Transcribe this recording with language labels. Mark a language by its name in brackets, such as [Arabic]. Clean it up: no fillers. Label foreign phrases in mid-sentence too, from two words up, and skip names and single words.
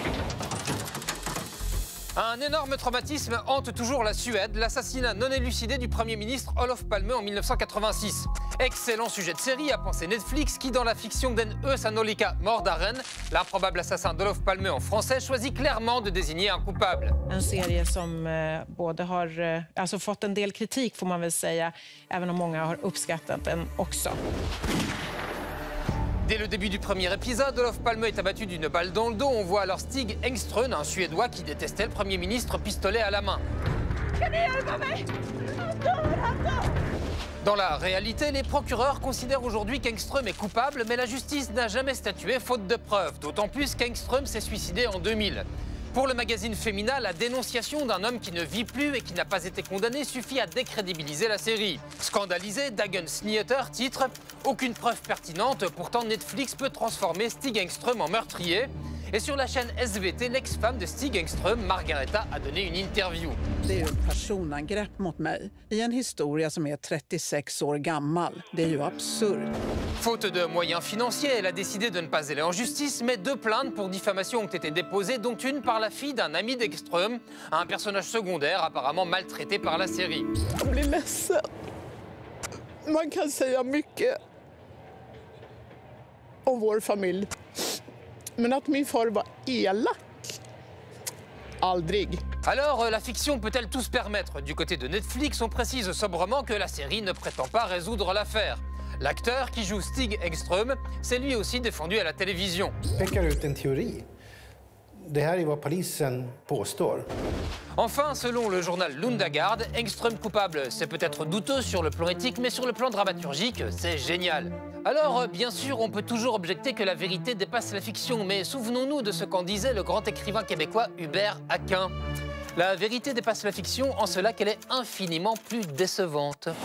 [French] Un énorme traumatisme hante toujours la Suède, l'assassinat non élucidé du Premier ministre Olof Palme en 1986. Excellent sujet de série, a pensé Netflix, qui dans la fiction Den Sannolika Mordaren, l'improbable assassin d'Olof Palme en français, choisit clairement de désigner un coupable. [Swedish] En serie som både har fått en del kritik får man väl säga, även om många har uppskattat den också. [French] Dès le début du premier épisode, Olof Palme est abattu d'une balle dans le dos. On voit alors Stig Engström, un Suédois qui détestait le Premier ministre, pistolet à la main. Dans la réalité, les procureurs considèrent aujourd'hui qu'Engström est coupable, mais la justice n'a jamais statué faute de preuves, d'autant plus qu'Engström s'est suicidé en 2000. Pour le magazine Femina, la dénonciation d'un homme qui ne vit plus et qui n'a pas été condamné suffit à décrédibiliser la série. Scandalisé, Dagens Nyheter titre « Aucune preuve pertinente, pourtant Netflix peut transformer Stig Engström en meurtrier ». Et sur la chaîne SVT, l'ex-femme de Stig Engström, Margareta, a donné une interview. [Swedish] Det är ett personangrepp mot mig i en historia som är 36 år gammal. Det är ju absurt. [French] Faute de moyens financiers, elle a décidé de ne pas aller en justice, mais 2 plaintes pour diffamation ont été déposées, dont une par la fille d'un ami d'Engström, un personnage secondaire apparemment maltraité par la série. [Swedish] Jag blir ledsen. Man kan säga mycket om vår familj. Men att min far var elak, aldrig. [French] Alors, la fiction peut-elle tout se permettre? Du côté de Netflix, on précise sobrement que la série ne prétend pas résoudre l'affaire. L'acteur qui joue Stig Engström s'est lui aussi défendu à la télévision. [Swedish] Pekar ut en teori. Det här är vad polisen påstår. [French] Enfin, selon le journal Lundagard, Engström coupable, c'est peut-être douteux sur le plan éthique, mais sur le plan dramaturgique, c'est génial. Alors, bien sûr, on peut toujours objecter que la vérité dépasse la fiction, mais souvenons-nous de ce qu'en disait le grand écrivain québécois Hubert Aquin. La vérité dépasse la fiction en cela qu'elle est infiniment plus décevante.